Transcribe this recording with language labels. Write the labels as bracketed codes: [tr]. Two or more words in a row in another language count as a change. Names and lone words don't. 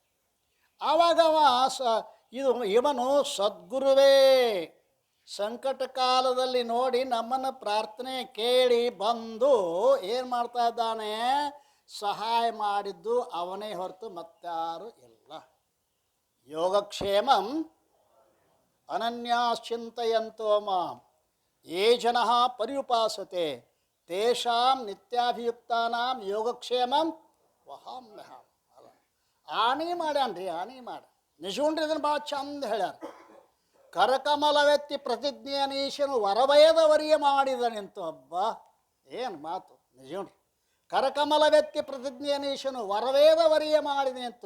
[kn] ಆವಾಗ ಇವನು ಸದ್ಗುರುವೇ ಸಂಕಟ ಕಾಲದಲ್ಲಿ ನೋಡಿ ನಮ್ಮನ್ನು ಪ್ರಾರ್ಥನೆ ಕೇಳಿ ಬಂದು ಏನು ಮಾಡ್ತಾ ಇದ್ದಾನೆ, ಸಹಾಯ ಮಾಡಿದ್ದು ಅವನೇ ಹೊರತು ಮತ್ತಾರು ಇಲ್ಲ. [sa] ಯೋಗಕ್ಷೇಮಂ ಅನನ್ಯಾಶ್ಚಿಂತಯಂತೋ ಮಾಂ ಯೇ ಜನಃ ಪರ್ಯುಪಾಸತೆ ತೇಷಾಂ ನಿತ್ಯಾಭಿಯುಕ್ತಾನಾಂ ಯೋಗಕ್ಷೇಮಂ ವಹಾಮ್ಯಹಂ. [kn] ಅಲ್ಲ, ಆಣಿ ಮಾಡ್ಯಾನ್ರಿ, ನಿಜುಂಡ್ರಿ. ಇದನ್ನು ಭಾಳ ಚಂದ ಹೇಳ್ಯಾರ. ಕರಕಮಲವೆತ್ತಿ ಪ್ರತಿಜ್ಞೆಯನೀಶನು ವರವಯದವರಿಯ ಮಾಡಿದನೆಂತು. ಹಬ್ಬ ಏನು ಮಾತು ನಿಜುಂಡ್ರಿ. ಕರಕಮಲವೆತ್ತಿ ಪ್ರತಿಜ್ಞೆಯನೀಶನು ವರವೇದವರಿಯ ಮಾಡಿದನೆಂತು.